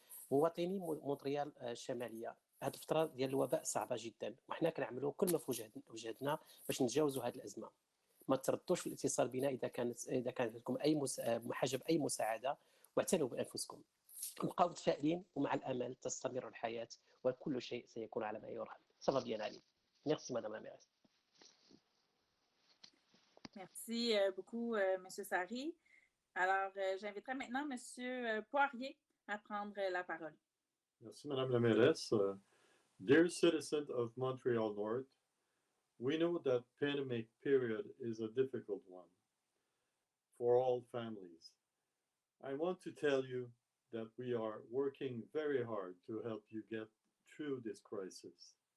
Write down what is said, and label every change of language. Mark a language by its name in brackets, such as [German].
[Arabic] مواطني مونتريال الشماليه، هذه الفتره ديال الوباء صعبه جدا، وحنا كنعملوا كل ما في وجهدنا باش نتجاوزوا هذه الازمه. ما تردوش في الاتصال بنا اذا كانت لكم اي بحاجه باي مساعده، واعتنوا بانفسكم. نبقاو متفائلين، ومع الامل تستمر الحياه وكل شيء سيكون على ما يرام. [French] صافا بيان علي. Merci madame la mairesse. Merci beaucoup, M. Sari. Alors, j'inviterai maintenant M. Poirier à prendre la parole. Merci, Madame la Mairesse. [English] Dear citizens of Montreal North, we know that pandemic period is a difficult one for all families. I want to tell you that we are working very hard to help you get through this crisis.